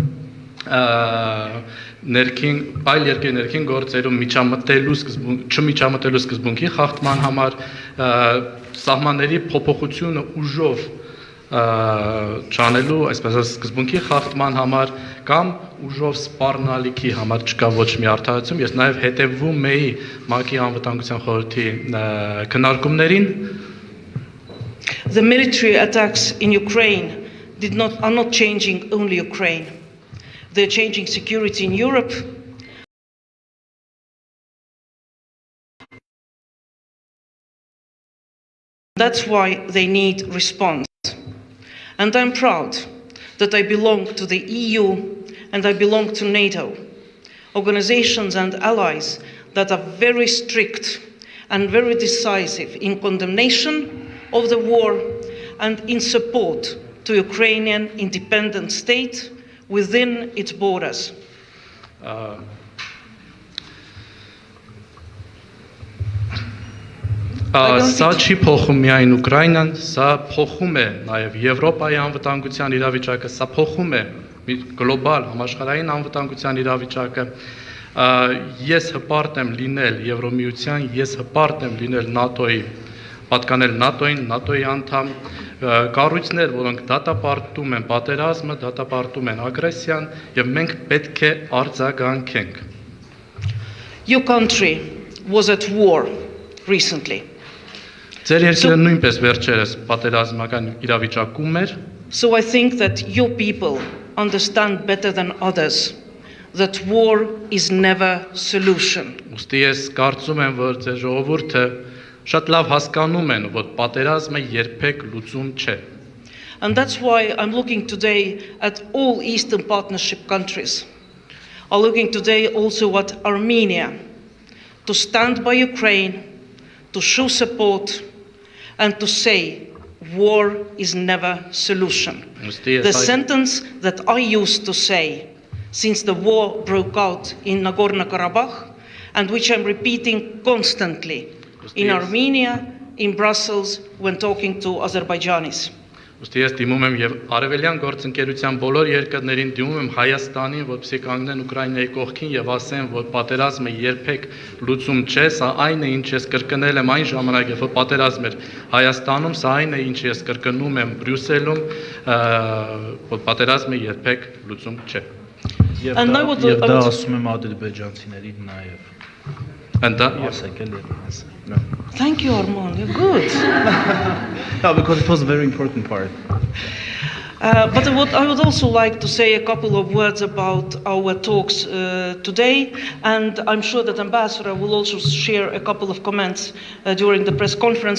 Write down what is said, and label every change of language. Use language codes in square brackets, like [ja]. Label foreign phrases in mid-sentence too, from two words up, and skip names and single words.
[hy] ներքին այլ երկրի ներքին գործերում չմիջամտելու սկզբունքի խախտման համար, սահմանների փոփոխությունը ուժով չանելու, այսպես ասած, սկզբունքի խախտման համար կամ ուժով սպառնալիքի համար չկա ոչ մի արդարացում. Ես նաև հետևում էի ՄԱԿ-ի անվտանգության խորհրդի քննարկումներին. [en] The military attacks in Ukraine are not changing only Ukraine. They're changing security in Europe. That's why they need response. And I'm proud that I belong to the EU and I belong to NATO, organizations and allies that are very strict and very decisive in condemnation of the war and in support to Ukrainian independent state within its borders. [hy] Սա չի փոխում միայն Ուկրաինան, սա փոխում է նաև Եվրոպայի անվտանգության իրավիճակը, սա փոխում է գլոբալ համաշխարհային անվտանգության իրավիճակը. Ես հպարտ եմ լինել Եվրոմիության, ես հպարտ եմ լինել ՆԱՏՕ-ի, պատկանել ՆԱՏՕ-ին, ՆԱՏՕ-ի անդամ, կառույցներ, որոնք դատապարտում են պատերազմը, դատապարտում են ագրեսիան, եւ մենք պետք է արձագանքենք. [en] Your country was at war recently. [hy] Ձեր երկիրը նույնպես վերջերս պատերազմական իրավիճակում էր. [en] So I think that your people understand better than others that war is never solution. [hy] Ուստի ես կարծում եմ, որ ձեր ժողովուրդը շատ լավ հասկանում են, որ պատերազմը երբեք լուծում չէ. [en] And that's why I'm looking today at all Eastern Partnership countries. I'm looking today also at Armenia to stand by Ukraine, to show support, and to say war is never a solution. The sentence that I used to say since the war broke out in Nagorno-Karabakh, and which I'm repeating constantly in Armenia, in Brussels, when talking to Azerbaijanis. [hy] Ուստի ես դիմում եմ եւ արևելյան գործընկերության բոլոր երկրներին դիմում եմ Հայաստանին, որպեսզի կանգնեն Ուկրաինայի կողքին եւ ասեն, որ պատերազմը երբեք լուծում չէ, սա այն է, ինչ ես կրկնել եմ այն ժամանակ, երբ որ պատերազմ էր Հայաստանում, սա այն է, ինչ ես կրկնում եմ Բրյուսելում, որ պատերազմը երբեք լուծում չէ։ Եվ դա ասում եմ ադրբեջանցիներին նաեւ։ [en] And that, No. Thank you, Armand. You're good. No, because it was a very important part. But I would also like to say a couple of words about our talks today, and I'm sure that Ambassador will also share a couple of comments during the press conference.